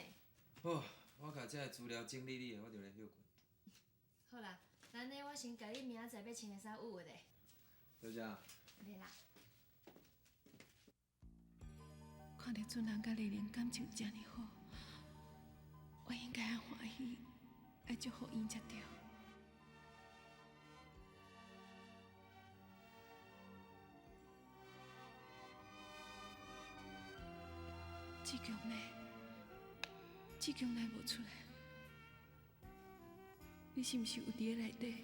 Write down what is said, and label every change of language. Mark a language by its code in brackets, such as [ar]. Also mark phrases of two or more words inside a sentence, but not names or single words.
[nan] 好，我甲这资料整理理，我就来休困。好啦，那呢我先甲你明仔载要穿的衫捂下咧。小姐。来啦。看到俊男甲丽玲感情这么好，我应该要欢喜，爱祝福伊才对。志强来无出来，你是毋是有伫咧内底？